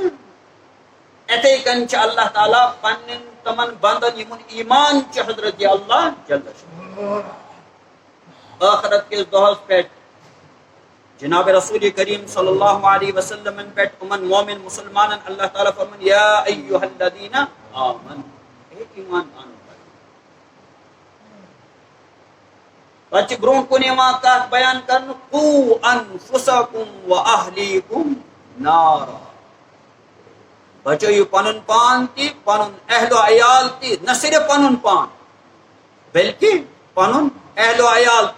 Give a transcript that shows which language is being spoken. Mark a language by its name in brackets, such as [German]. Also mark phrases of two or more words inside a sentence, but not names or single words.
[Kashmiri] یِتھے کٔنۍ چھِ اللہ تعالیٰ پننٮ۪ن تمن بندن یِمن ایمان چھُ حضرت اللہ جل شانہ ٲخرت کِس دۄہس پٮ۪ٹھ جناب رسول کریم صلی اللہ علیہ وسلمن پٮ۪ٹھ یِمن مومن مسلمانن اللہ تعالیٰ فرمان [Arabic] یا ایھا الذین آمنوا، [Kashmiri] اے ایمان انن والو. پتہٕ چھِ برونٛٹھ کُن یِوان کتھ بیان کرنہٕ [Arabic] قُوا انفسکم واہلیکم نارا، [Kashmiri] بچٲیِو پنُن پان تہِ، پنُن اہل و عیال تہِ، نہ صرف پنُن پان بلکہ پنُن اہل و عیال تہِ.